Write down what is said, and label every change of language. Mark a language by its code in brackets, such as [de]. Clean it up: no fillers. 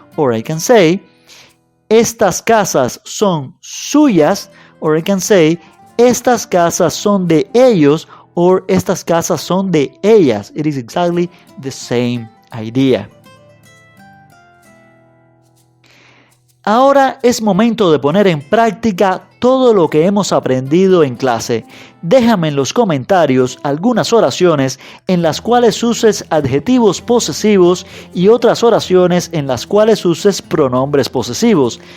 [en] Or I can say, [es] estas casas son suyas, [en] or I can say, [es] estas casas son de ellos, [en] or [es] estas casas son de ellas. [en] It is exactly the same idea. [es] Ahora es momento de poner en práctica todo lo que hemos aprendido en clase. Déjame en los comentarios algunas oraciones en las cuales uses adjetivos posesivos y otras oraciones en las cuales uses pronombres posesivos.